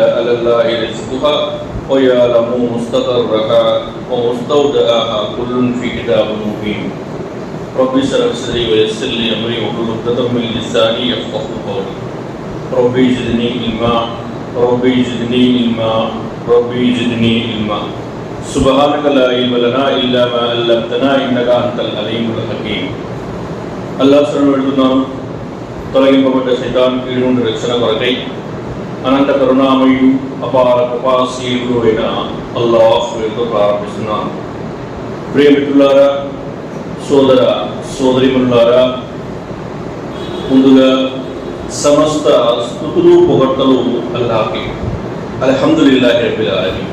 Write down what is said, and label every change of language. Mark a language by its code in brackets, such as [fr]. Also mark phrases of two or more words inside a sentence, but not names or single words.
[ar] على الله رزقها ويعلم مستقرها ومستودعها كل في كتاب مبين رب اشرح صدري ويسر لي أمري واحلل عقدة من لساني يفقهوا قولي ربي زدني علما ربي زدني علما ربي زدني علما سبحانك لا علم لنا إلا ما علمتنا إنك أنت العليم الحكيم [te] అల్లాహ్ శరణు వేడుతున్నాను. తొలగింపబడ్డ శైతాన్ కీడు నుండి రక్షణ కొరకై అనంత కరుణామయుడు అపార కృపాశీలుడు అయిన అల్లాహ్ పేరుతో ప్రారంభిస్తున్నాను. ప్రియమిత్రులారా, సోదర సోదరిమణులారా, ముందుగా సమస్త స్తుతులు పొగడ్తలు అల్లాహ్కి, [ar] الحمد لله رب العالمين.